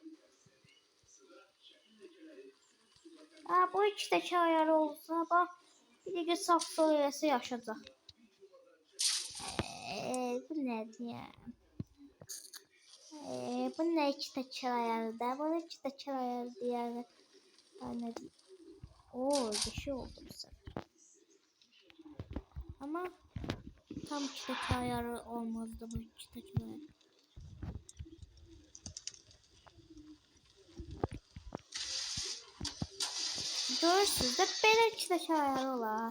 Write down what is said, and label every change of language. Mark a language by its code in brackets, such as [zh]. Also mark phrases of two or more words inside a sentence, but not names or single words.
[az] Bu iki təkər ayarı olsa, bax, bir dəqiqə saf sol eləsə yaşayacaq. Bu nədir ya? Bu nə iki təkər ayarıdır? Bunu iki təkər ayarı deyərlər. [tr] Anladım. Bir şey oldu bu sefer. [az] Ama tam iki təkər ayarı olmazdı bu iki təkər ayarı. Görürsünüz de belə iki təkər ayarı olar.